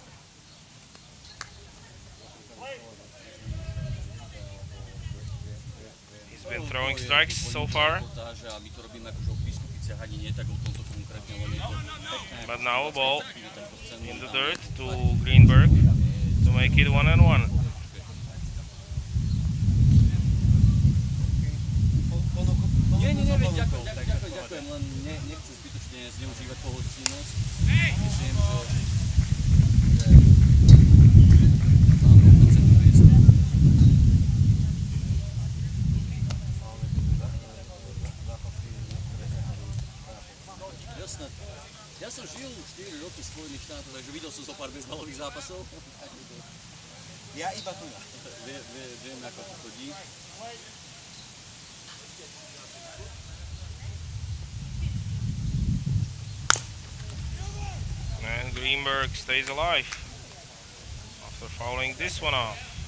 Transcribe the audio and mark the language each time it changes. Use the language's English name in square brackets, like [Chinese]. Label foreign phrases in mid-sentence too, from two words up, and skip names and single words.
[English] He's been throwing strikes so far, but now a ball in the dirt to Greenberg to make it 1-1. [Slovak] Ďakujem, len nechcem zbytočne zneužívať pohostinnosť. Myslím, že mám konceptu miesta. Jasné. Ja som žil 4 roky v Spojených štátoch, takže videl som zo pár bezbalových zápasov. Ja iba tu. Viem, ako to chodí. [English] And Greenberg stays alive after fouling this one off.